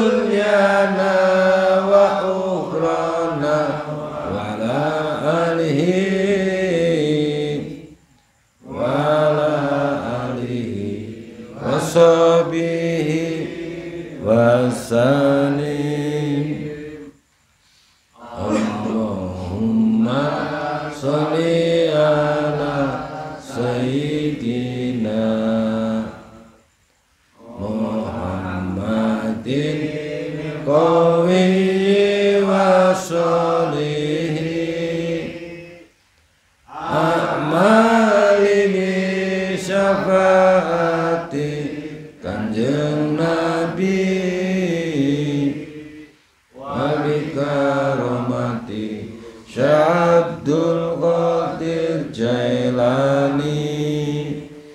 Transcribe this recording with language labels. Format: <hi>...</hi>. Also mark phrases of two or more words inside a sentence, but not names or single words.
<ar>دنيانا وأخرانا وعلى آله وصحبه وسلم. اللهم صل على سيدنا محمد قوي وصالح أعمالي بشفاعة Kanjeng Nabi وبكرامة الشيخ عبد القادر الجيلاني.</ar>